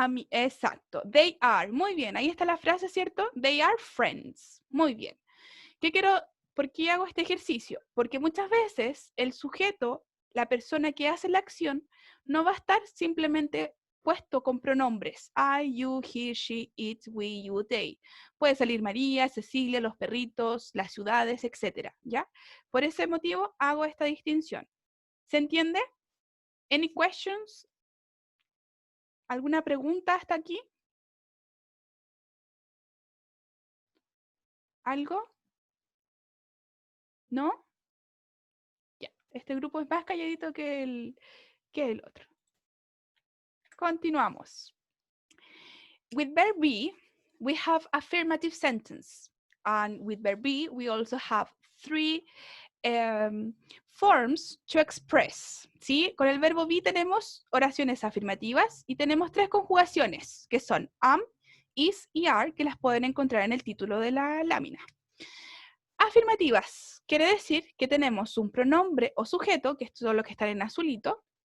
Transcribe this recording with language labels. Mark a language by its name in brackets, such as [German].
[Spanish] Exacto, [English] they are, [Spanish] muy bien, ahí está la frase, ¿cierto? [English] They are friends, [Spanish] muy bien. ¿Por qué hago este ejercicio? Porque muchas veces el sujeto, la persona que hace la acción, no va a estar simplemente puesto con pronombres. [English] I, you, he, she, it, we, you, they. [Spanish] Puede salir María, Cecilia, los perritos, las ciudades, etc. ¿Ya? Por ese motivo hago esta distinción. ¿Se entiende? [English] Any questions? [Spanish] ¿Alguna pregunta hasta aquí? ¿Algo? ¿No? Ya, este grupo es más calladito que el otro. Continuamos. [English] With verb be, we have affirmative sentence. And with verb be, we also have three forms to express. [Spanish] ¿Sí? Con el verbo be tenemos oraciones afirmativas y tenemos tres conjugaciones, que son am, is y are, que las pueden encontrar en el título de la lámina. Afirmativas quiere decir que tenemos un pronombre o sujeto, que es todo lo que está en azulito.